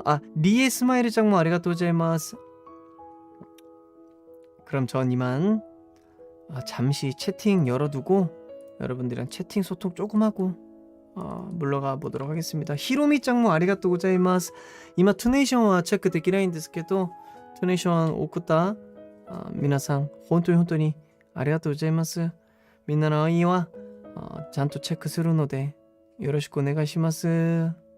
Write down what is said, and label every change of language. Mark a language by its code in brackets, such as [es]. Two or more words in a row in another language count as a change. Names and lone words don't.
[ko] 리에 스마일의 장모 [ja] ありがとうございます. [ko] 그럼 전 이만 잠시 채팅 열어두고 여러분들이랑 채팅 소통 조금 하고 물러가 보도록 하겠습니다. [ja] ひろみちゃんも ありがとうございます. 今 トゥネーションは チェックできないんですけどトゥネーション 送った 皆さん 本当に ありがとうございます. 민나의 愛はちゃんとチェックするのでよろしくお願いします。